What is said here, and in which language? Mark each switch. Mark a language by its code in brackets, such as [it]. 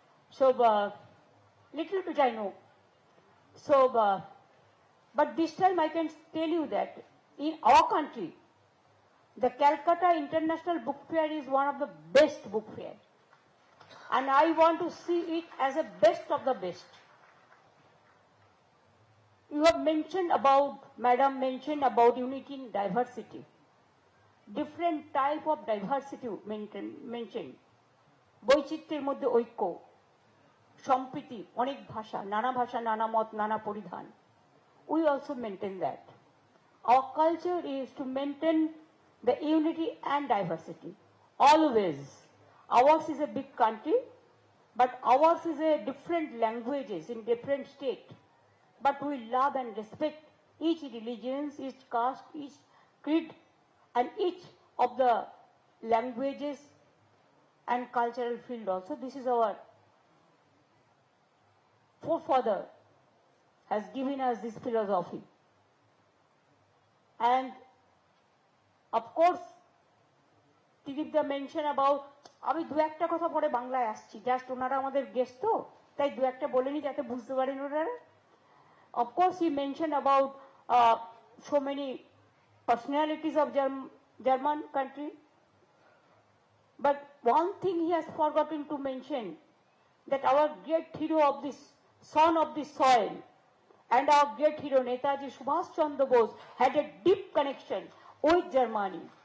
[en] So, little bit I know. So, but this time I can tell you that in our country, the Calcutta International Book Fair is one of the best book fair. And I want to see it as a best of the best. You have mentioned about, Madam mentioned about unity in diversity. Different type of diversity mentioned. [bn] বৈচিত্র্যের মধ্যে ঐক্য, সম্প্রীতি, অনেক ভাষা, নানা মত, নানা পরিধান. [en] We also maintain that. Our culture is to maintain the unity and diversity. Always. Ours is a big country, but ours is a different languages in different state. But we love and respect each religion, each caste, each creed, and each of the languages and cultural field also. This is our forefather has given us this philosophy. And of course, Tiripda mentioned about, [bn] আমি দু একটা কথা পরে বাংলায় আসছি, just ওনারা আমাদের guest তো, তাই দু একটা বলে নি যাতে বুঝতে পারেন ওনারা. [en] Of course, he mentioned about so many personalities of German country. But one thing he has forgotten to mention, that our great hero of this, son of this soil, and our great hero Netaji Subhash Chandra Bose had a deep connection with Germany.